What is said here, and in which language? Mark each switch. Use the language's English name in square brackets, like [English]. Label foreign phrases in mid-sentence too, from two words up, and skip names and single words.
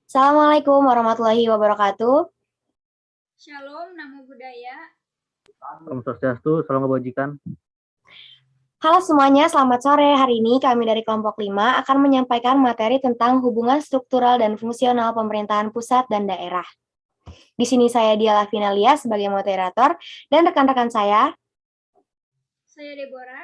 [Arabic] السلام عليكم ورحمة الله وبركاته. [Pali] Shalom, namo buddhaya. [Balinese] Om Swastiastu, [Indonesian] salam kebajikan. Halo semuanya, selamat sore. Hari ini kami dari kelompok 5 akan menyampaikan materi tentang hubungan struktural dan fungsional pemerintahan pusat dan daerah. Di sini saya Diala Finalia sebagai moderator dan rekan-rekan saya. Saya Deborah.